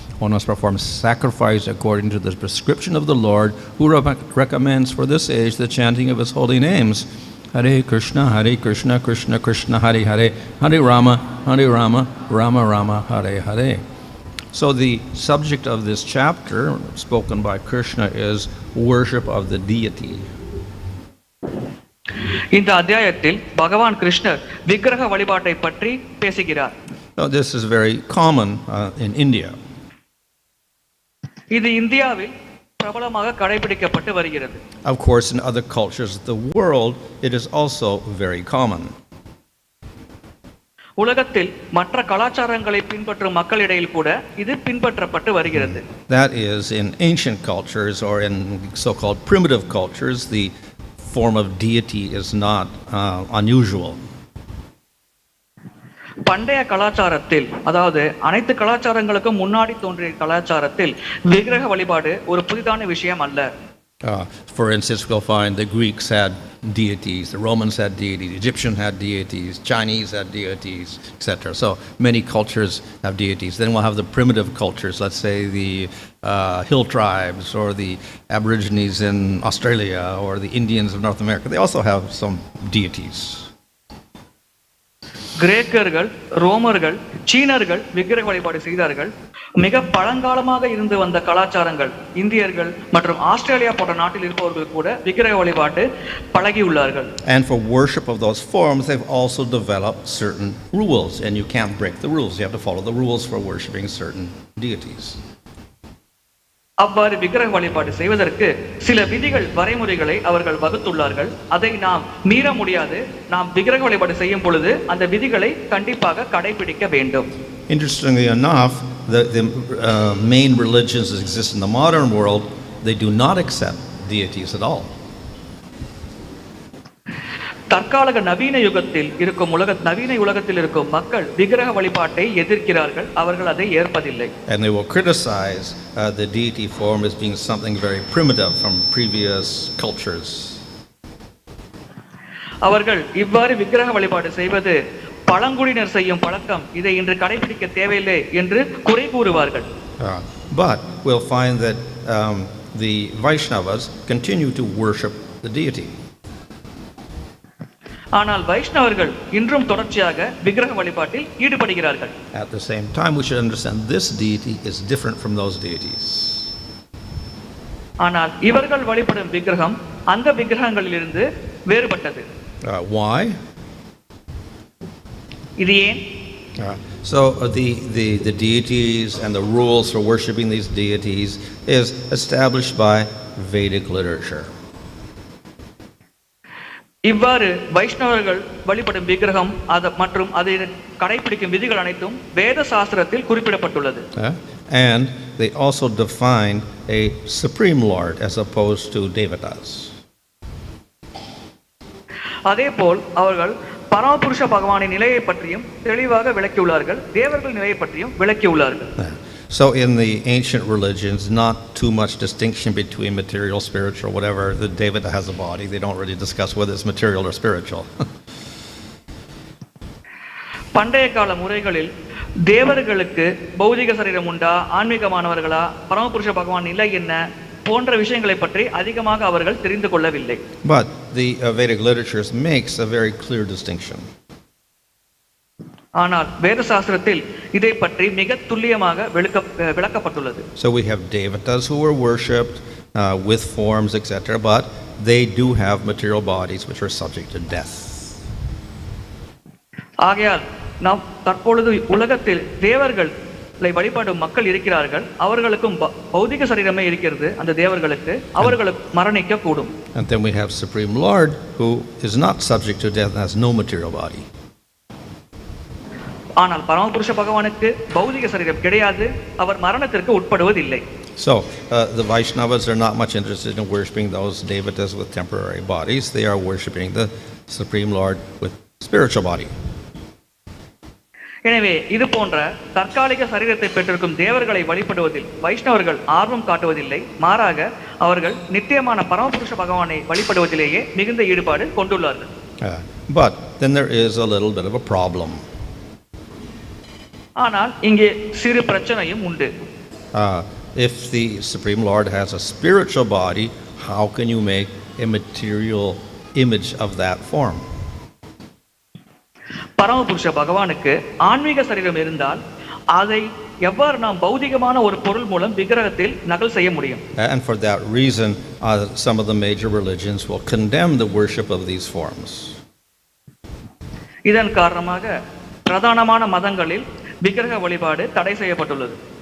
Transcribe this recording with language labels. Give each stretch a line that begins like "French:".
English: One must perform sacrifice according to the prescription of the Lord, who recommends for this age the chanting of his holy names.
Sanskrit: Hare Kṛṣṇa, Hare Kṛṣṇa, Kṛṣṇa Kṛṣṇa, Hare Hare, Hare Rāma, Hare Rāma, Rāma Rāma, Hare Hare.
English: So the subject of this chapter, spoken by Kṛṣṇa, is worship of the deity.
Tamil: இந்த அத்தியாயத்தில் பகவான் கிருஷ்ணர் விக்கிரக வழிபாட்டை பற்றி பேசுகிறார்.
English: Now this is very common in India.
Tamil: இது இந்தியாவில் பிரபலமாக கடைபிடிக்கப்பட்டு வருகிறது.
English: Of course, in other cultures of the world, it is also very common.
Tamil: உலகத்தில் மற்ற கலாச்சாரங்களை பின்பற்றும் மக்களிடையில் கூட இது பின்பற்றப்பட்டு வருகிறது.
English: That is, in ancient cultures or in so-called primitive cultures, the form of deity is not unusual.
Tamil: பண்டைய கலாச்சாரத்தில், அதாவது அனைத்து கலாச்சாரங்களுக்கும் முன்னாடி தோன்றிய கலாச்சாரத்தில் விக்கிரக வழிபாடு ஒரு புதிதான விஷயம் அல்ல.
English: For instance, we'll find the Greeks had deities, the Romans had deities, the Egyptians had deities, Chinese had deities, etc. So many cultures have deities. Then we'll have the primitive cultures, let's say the hill tribes or the Aborigines in Australia or the Indians of North America. They also have some deities.
Tamil: கிரேக்கர்கள், ரோமர்கள், சீனர்கள் விக்கிரக வழிபாடு செய்தார்கள். மிக பழங்காலமாக இருந்து வந்த கலாச்சாரங்கள், இந்தியர்கள் மற்றும் ஆஸ்திரேலியா போன்ற நாட்டில் இருப்பவர்கள் கூட விக்கிரக வழிபாட்டு பழகியுள்ளார்கள்.
English: And for worship of those forms, they've also developed certain rules, and you can't break the rules. You have to follow the rules for worshiping certain deities.
Tamil: அவ்வாறு விக்கிரக வழிபாடு செய்வதற்கு சில விதிகள், வரைமுறைகளை அவர்கள் வகுத்துள்ளார்கள். அதை நாம் மீற முடியாது. நாம் விக்கிரக வழிபாடு செய்யும் பொழுது அந்த விதிகளை கண்டிப்பாக கடைபிடிக்க வேண்டும்.
English: Interestingly enough, the main religions that exist in the modern world, they do not accept deities at all.
Tamil: தற்கால நவீன யுகத்தில் இருக்கும் நவீன உலகத்தில் இருக்கும் மக்கள் விக்கிரக வழிபாட்டை எதிர்க்கிறார்கள். அவர்கள் அதை ஏற்பதில்லை.
English: And they will criticize the deity form as being something very primitive from previous cultures.
Tamil: அவர்கள் இவ்வாறு விக்கிரக வழிபாடு செய்வது பழங்குடியினர் செய்யும் பழக்கம், இதை இன்று கடைபிடிக்க தேவையில்லை என்று குறை கூறுவார்கள்.
English: But we'll find that the Vaishnavas continue to worship the deity.
Tamil: ஆனால் வைஷ்ணவர்கள் இன்றும் தொடர்ச்சியாக விக்கிரக வழிபாட்டில் ஈடுபடுகிறார்கள்.
English: At the same time, we should understand this deity is different from those deities.
Tamil: ஆனால் இவர்கள் வழிபடும் விக்கிரகம் அந்த விக்கிரகங்களிலிருந்து வேறுபட்டது.
English: Why?
Tamil: இது ஏன்?
English: So the deities and the rules for worshiping these deities is established by Vedic literature.
Tamil: இவ்வாறு வைஷ்ணவர்கள் வழிபடும் விக்கிரகம் மற்றும் அதை கடைபிடிக்கும் விதிகள் அனைத்தும் வேத சாஸ்திரத்தில் குறிப்பிடப்பட்டுள்ளது.
English: And they also define a supreme lord as opposed to devatas.
Tamil: அதேபோல் அவர்கள் பரமபுருஷ பகவானின் நிலையை பற்றியும் தெளிவாக விளக்கியுள்ளார்கள். தேவர்கள் நிலையை பற்றியும் விளக்கியுள்ளார்கள்.
English: So in the ancient religions, not too much distinction between material, spiritual, whatever. The devata has a body. They don't really discuss whether it's material or spiritual.
Tamil: பண்டைய கால முறைகளில் தேவர்களுக்கு பௌதிக சரீரம் உண்டா, ஆன்மீகமானவர்களா, பரமபுருஷ பகவான் நிலை என்ன போன்ற விஷயங்களை பற்றி அதிகமாக அவர்கள் தெரிந்து கொள்ளவில்லை.
English: But the Vedic literatures makes a very clear distinction.
Tamil: ஆனால் வேத சாஸ்திரத்தில் இதை பற்றி மிக துல்லியமாக விளக்கப்பட்டுள்ளது.
English: So we have devatas who were worshipped with forms, etc., but they do have material bodies which are subject to death.
Tamil: ஆகையால் நாம் தற்பொழுது உலகத்தில் தேவர்களை வழிபாடும் மக்கள் இருக்கிறார்கள். அவர்களுக்கும் பௌதிக சரீரமே இருக்கிறது. அந்த தேவர்களுக்கு அவர்களுக்கு மரணிக்க கூடும்.
English: And then we have Supreme Lord who is not subject to death and has no material body.
Tamil: ஆனால் பரமபுருஷ பகவானுக்கு பௌதிக சரீரம் கிடையாது. அவர் மரணத்திற்கு உட்படுவதில்லை.
English: So the Vaishnavas are not much interested in worshiping those devatas with temporary bodies. They are worshiping the Supreme Lord with spiritual body.
Tamil: எனவே இது போன்ற தற்காலிக சரீரத்தை பெற்றிருக்கும் தேவர்களை வழிபடுவதில் வைஷ்ணவர்கள் ஆர்வம் காட்டுவதில்லை. மாறாக அவர்கள் நித்தியமான பரமபுருஷ பகவானை வழிபடுவதிலேயே மிகுந்த ஈடுபாடு கொண்டுள்ளார்கள்.
English: But then there is a little bit of a problem.
Tamil: ஆனால் இங்கே சிறு பிரச்சனையும் உண்டு.
English: If the Supreme Lord has a spiritual body, how can you make a material image of that form?
Tamil: பரமபுருஷ பகவானுக்கு ஆன்மீக சரீரம் இருந்தால் அதை எவ்வாறு நாம் பௌதிகமான ஒரு பொருள் மூலம் விக்கிரகத்தில் நகல் செய்ய முடியும்?
English: And for that reason, some of the major religions will condemn the worship of these forms.
Tamil: இதன் காரணமாக பிரதானமான மதங்களில் விக்கிரக வழிபாடு தடை செய்யப்பட்டுள்ளது.